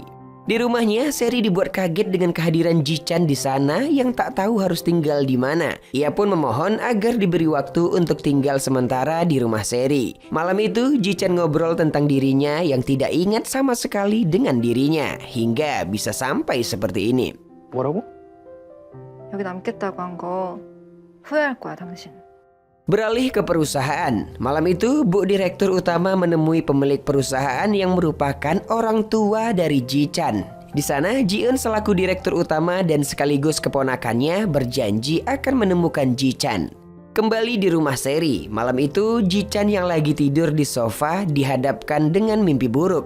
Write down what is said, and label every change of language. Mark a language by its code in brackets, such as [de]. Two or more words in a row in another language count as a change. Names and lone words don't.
[id] Di rumahnya, Seri dibuat kaget dengan kehadiran Ji-chan di sana yang tak tahu harus tinggal di mana. Ia pun memohon agar diberi waktu untuk tinggal sementara di rumah Seri. Malam itu, Ji-chan ngobrol tentang dirinya yang tidak ingat sama sekali dengan dirinya hingga bisa sampai seperti ini. [ko] 뭐라고? 여기 남겠다고 한 거 후회할 거야, 당신. [id] Beralih ke perusahaan. Malam itu, Bu Direktur Utama menemui pemilik perusahaan yang merupakan orang tua dari Ji-chan. Di sana, Ji-eun selaku Direktur Utama dan sekaligus keponakannya berjanji akan menemukan Ji-chan. Kembali di rumah Seri, malam itu Ji-chan yang lagi tidur di sofa dihadapkan dengan mimpi buruk.